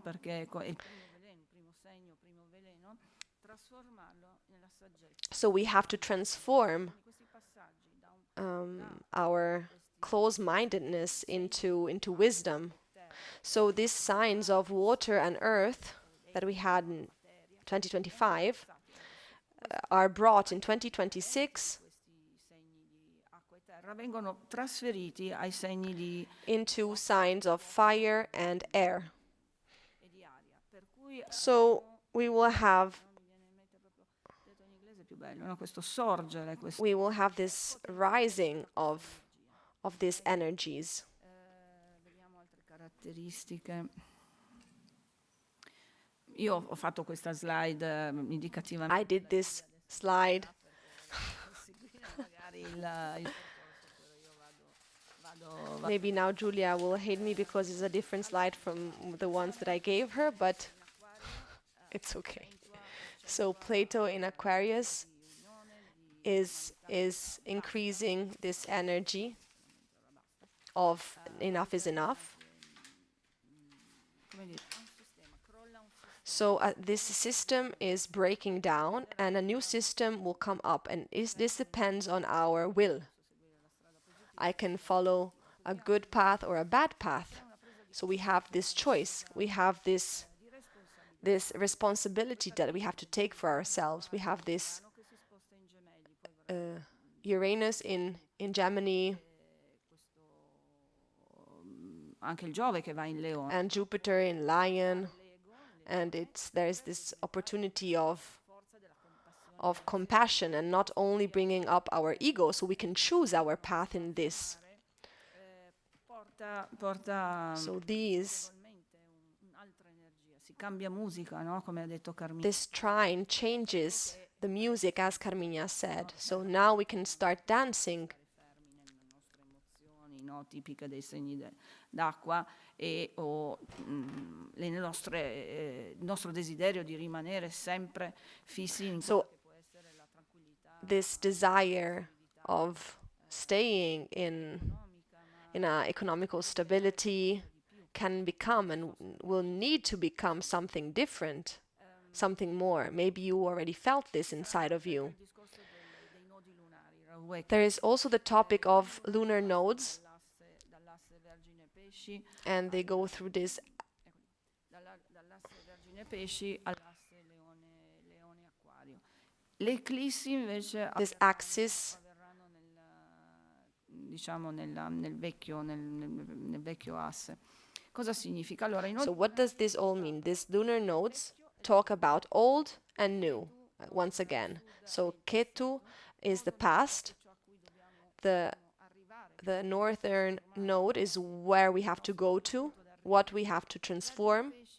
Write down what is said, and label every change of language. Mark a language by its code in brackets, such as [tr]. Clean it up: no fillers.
[it] Perché è il primo segno, primo veleno, trasformarlo nella saggezza. [en] So we have to transform our close-mindedness into wisdom. So these signs of water and earth that we had in 2025 are brought in 2026 [it] Vengono trasferiti ai segni di [en] into signs of fire and air. [it] aria. Per cui [en] So we will have [it] detto in inglese è più bello, no? Questo sorgere, questo [en] this rising of these energies. [it] vediamo altre caratteristiche. Io ho fatto questa slide indicativamente. [en] I did this slide. [it] Seguire magari il vado [en] Maybe now Julia will hate me because it's a different slide from the ones that I gave her, but it's okay. So Plato in Aquarius is increasing this energy of enough is enough. [it] come dire, un sistema, crolla un sistema. [en] So this system is breaking down and a new system will come up, and this depends on our will. I can follow a good path or a bad path. So we have this choice. We have this responsibility that we have to take for ourselves. We have this [it] Che si sposta in gemelli, poi [en] Uranus in Gemini [it] questo anche il Giove che va in Leone. [en] and Jupiter in Lion, and there's this opportunity of compassion and not only bringing up our ego, so we can choose our path in this. [it] Porta [en] So these [it] probabilmente un'altra energia, si cambia musica, no? Come ha detto Carmine. [en] this trine changes the music, as Carminia said. So now we can start dancing. [it] Fermi nelle nostre emozioni, no? Tipiche dei segni d'acqua e il nostro desiderio di rimanere sempre fissi in [en] So [it] quello che può essere la tranquillità [en] this desire of staying in a economical stability can become and will need to become something different, something more. Maybe you already felt this inside of you. [it] il discorso dei nodi lunari, Rahuè, [en] There is also the topic of lunar nodes, [it] dall'asse Vergine Pesci, [en] and they go through this [it] dall'asse Vergine Pesci all'asse Leone Acquario. Le eclissi invece [en] axis [it] avverranno diciamo nel vecchio asse. Cosa significa? Allora, i [en] So [it] nodi [en] what does this all mean? These lunar nodes talk about old and new, once again. So Ketu is the past. The northern node is where we have to go to, what we have to transform.